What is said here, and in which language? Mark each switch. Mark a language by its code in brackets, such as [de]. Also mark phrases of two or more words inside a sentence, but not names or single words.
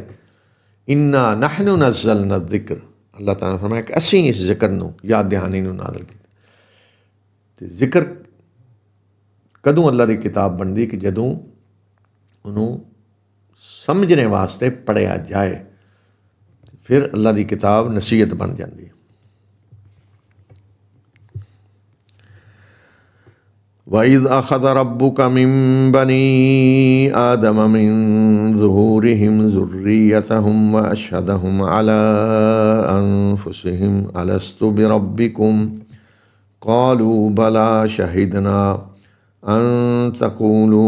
[ar] إنا نحن نزلنا الذكر, [pa] ਅੱਲਾਹ ਤਾਲਾ ਨੇ ਫਰਮਾਇਆ ਕਿ ਅਸੀਂ ਇਸ ਜ਼ਿਕਰ ਨੂੰ, ਯਾਦ ਦਹਾਨੀ ਨੂੰ ਨਾਜ਼ਿਲ ਕੀਤਾ। ਅਤੇ ਜ਼ਿਕਰ ਕਦੋਂ ਅੱਲਾ ਦੀ ਕਿਤਾਬ ਬਣਦੀ ਕਿ ਜਦੋਂ ਉਹਨੂੰ ਸਮਝਣੇ ਵਾਸਤੇ ਪੜ੍ਹਿਆ ਜਾਏ, ਫਿਰ ਅੱਲਾ ਦੀ ਕਿਤਾਬ ਨਸੀਹਤ ਬਣ ਜਾਂਦੀ ਹੈ। [ar] وَإِذْ أَخَذَ رَبُّكَ مِنْ بَنِي آدَمَ مِنْ ظُهُورِهِمْ ذُرِّيَّتَهُمْ وَأَشْهَدَهُمْ عَلَىٰ أَنفُسِهِمْ أَلَسْتُ بِرَبِّكُمْ قَالُوا بَلَىٰ شَهِدْنَا أَن تَقُولُوا